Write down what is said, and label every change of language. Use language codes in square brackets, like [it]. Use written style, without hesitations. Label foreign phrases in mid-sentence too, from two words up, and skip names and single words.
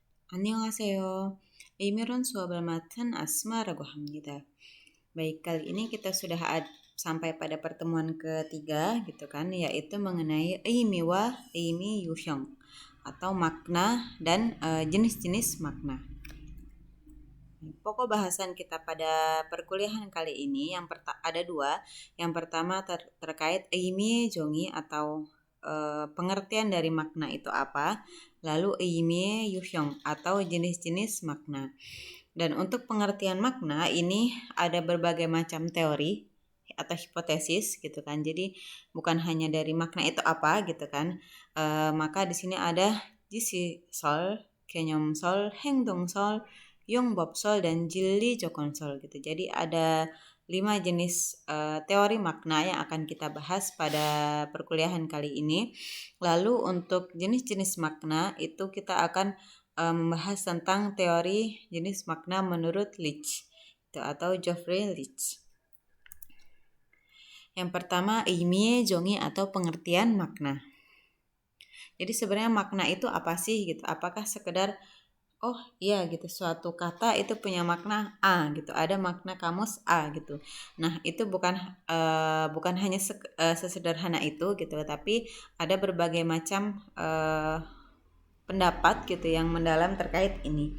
[ko] 안녕하세요. 이메론 수업을 맡은 Asma라고 합니다. [id] Baik, kali ini kita sudah sampai pada pertemuan ketiga gitu kan, yaitu mengenai [ko] 의미와 의미 유형 [id] atau makna dan jenis-jenis makna. Pokok bahasan kita pada perkuliahan kali ini ada dua. Yang pertama terkait [ko] 의미 정의 [id] atau pengertian dari makna itu apa, lalu [ko] 의미 유형 [id] atau jenis-jenis makna. Dan untuk pengertian makna ini ada berbagai macam teori atau hipotesis gitu kan. Jadi bukan hanya dari makna itu apa gitu kan. Maka di sini ada [ko] 지시설, 개념설, 행동설, 용법설 [id] dan [ko] 진리 조건설 [id] gitu. Jadi ada 5 jenis teori makna yang akan kita bahas pada perkuliahan kali ini. Lalu untuk jenis-jenis makna itu kita akan membahas tentang teori jenis makna menurut Leach atau Geoffrey Leach. Yang pertama, [ko] 의미의 정의 [id] atau pengertian makna. Jadi sebenarnya makna itu apa sih gitu? Apakah sekedar oh iya gitu, suatu kata itu punya makna A gitu, ada makna kamus A gitu. Nah itu bukan hanya sesederhana itu gitu, tapi ada berbagai macam pendapat gitu yang mendalam terkait ini.